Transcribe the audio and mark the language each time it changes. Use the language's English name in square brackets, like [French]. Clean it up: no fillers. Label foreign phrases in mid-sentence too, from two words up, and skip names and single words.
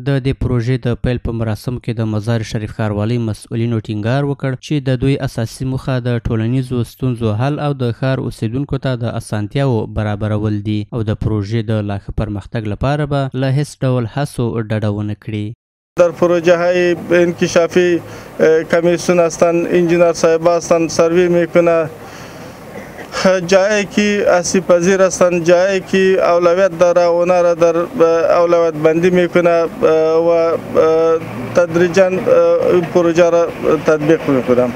[Pashto] د دې پروژې د پیل په مراسمو کې د مزار شریف ښاروالۍ مسؤلینو ټینګار وکړ چې د دوی اساسي موخه د ټولنیزو ستونزو حل او د ښار اوسیدونکو ته د اسانتیاو برابرول دي او د پروژې د لا ښه پرمختګ لپاره به له هیڅ ډول هڅو ډډه ونه کړي. [Persian] در پروژه های انکشافی کمیسیون هستند، انجینر صاحب هستند، سروی میکنه، جایی که آسیب پذیر هستند، جایی که اولویت داره اونا را در اولویت بندی میکنه و تدریجا پروژه را تطبیق میکنم.